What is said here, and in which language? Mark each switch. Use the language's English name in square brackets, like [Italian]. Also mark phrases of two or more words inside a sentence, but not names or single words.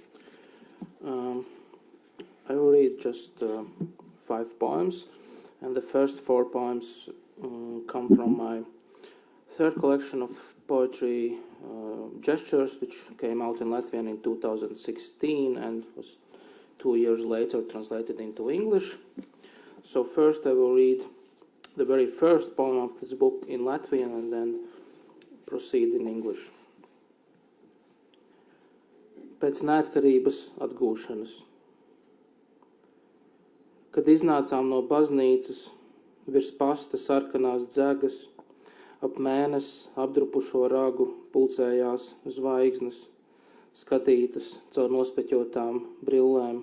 [English] I will read just 5 poems, and the first 4 poems come from my 3rd collection of poetry, Gestures, which came out in Latvian in 2016 and was 2 years later translated into English. So first I will read the very first poem of this book in Latvian and then proceed in English. [Latvian] Pēc neatkarības atgūšanas. Kad iznācām no baznīcas, virs pasta sarkanās dzegas, ap mēnesi apdrupušo ragu pulcējās zvaigznes, skatītas caur nospeķotām brillēm.